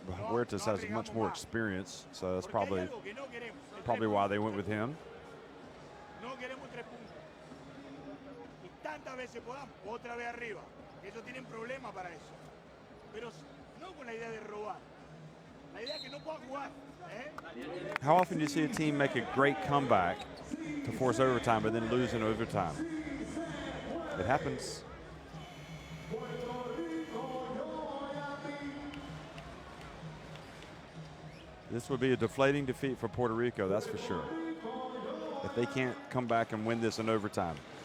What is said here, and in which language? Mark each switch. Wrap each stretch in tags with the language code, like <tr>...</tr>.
<en>Huertas has much more experience, so that's probably why they went with him.</en> <es>No queremos 3 puntos. Y tantas veces podamos, otra vez arriba. Ellos tienen problemas para eso. Pero no con la idea de robar. La idea es que no puedan jugar.</es> <en>How often do you see a team make a great comeback to force overtime but then lose in overtime? It happens. This would be a deflating defeat for Puerto Rico, that's for sure. If they can't come back and win this in overtime.</en>